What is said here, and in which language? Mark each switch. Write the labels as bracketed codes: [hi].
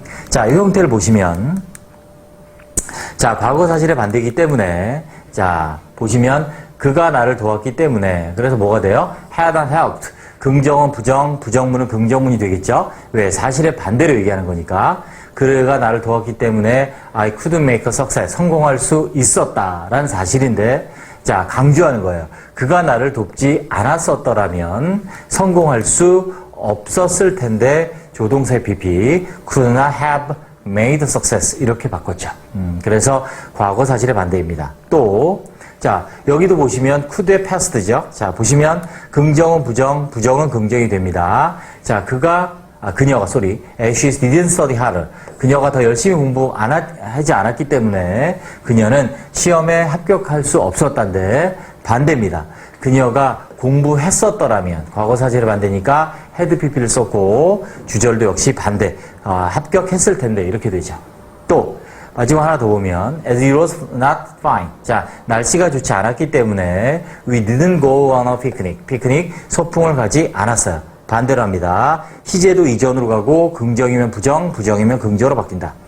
[ko] 자, 이 형태를 보시면, 자, 과거 사실의 반대이기 때문에, 자, 보시면 그가 나를 도왔기 때문에, 그래서 뭐가 돼요? [en] had helped. [ko] 긍정은 부정, 부정문은 긍정문이 되겠죠. 왜? 사실의 반대로 얘기하는 거니까. 그가 나를 도왔기 때문에 [en] I couldn't make a success. [ko] 성공할 수 있었다라는 사실인데, 자, 강조하는 거예요. 그가 나를 돕지 않았었더라면 성공할 수 없었을 텐데 조동사의 pp [en] could not have made a success [ko] 이렇게 바꿨죠. 그래서 과거 사실의 반대입니다. 또, 자, 여기도 보시면 could의 past죠. 자, 보시면 긍정은 부정, 부정은 긍정이 됩니다. 자, 그녀가 [en] she didn't study harder. [ko] 그녀가 더 열심히 하지 않았기 때문에 그녀는 시험에 합격할 수 없었단데 반대입니다. 그녀가 공부했었더라면 과거 사실의 반대니까 had pp를 썼고 주절도 역시 반대. 합격했을 텐데 이렇게 되죠. 또 마지막 하나 더 보면 [en] as it was not fine. [ko] 자, 날씨가 좋지 않았기 때문에 [en] we didn't go on a picnic. [ko] 피크닉 소풍을 가지 않았어요. 반대로 합니다. 시제도 이전으로 가고 긍정이면 부정, 부정이면 긍정으로 바뀐다.